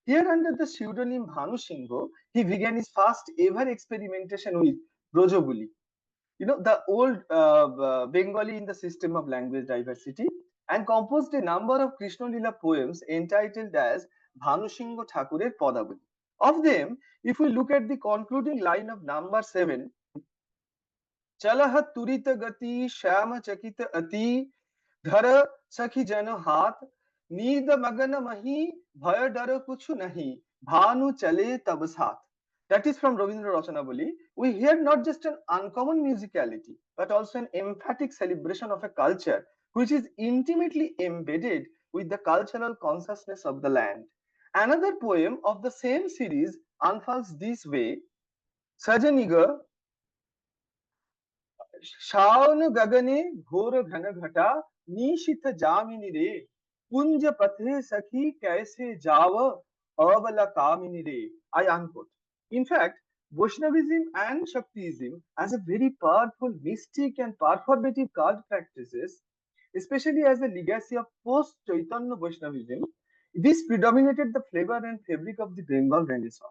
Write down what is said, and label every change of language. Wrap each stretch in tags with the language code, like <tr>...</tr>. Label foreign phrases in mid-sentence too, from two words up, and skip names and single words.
<en>Here, under the pseudonym Bhanu Singh, he began his first ever experimentation with Brojobuli, the old Bengali in the system of language diversity, and composed a number of Krishna Lila poems entitled as Bhanu Singh Thakurer Padabali. Of them, if we look at the concluding line of number 7,</en> <mai>चलह तुरित गति श्याम चकित अति धर सखी जन हाथ नींद मगन मही भय डर कुछ नहीं भानु चले तब साथ.</mai> <en>That is from Ravindra Rachanabali. We hear not just an uncommon musicality, but also an emphatic celebration of a culture which is intimately embedded with the cultural consciousness of the land. Another poem of the same series unfolds this way.</en> <mai>Sajaniga शावन गगने घोर घन घटा निशित जामिनी रे कुंज पथे सखी कैसे जाव अबला कामिनी रे.</mai> <en>I unquote. In fact, Vaishnavism and Shaktism as a very powerful mystic and performative cult practices, especially as a legacy of post-Chaitanya Vaishnavism, this predominated the flavor and fabric of the Bengal Renaissance.</en>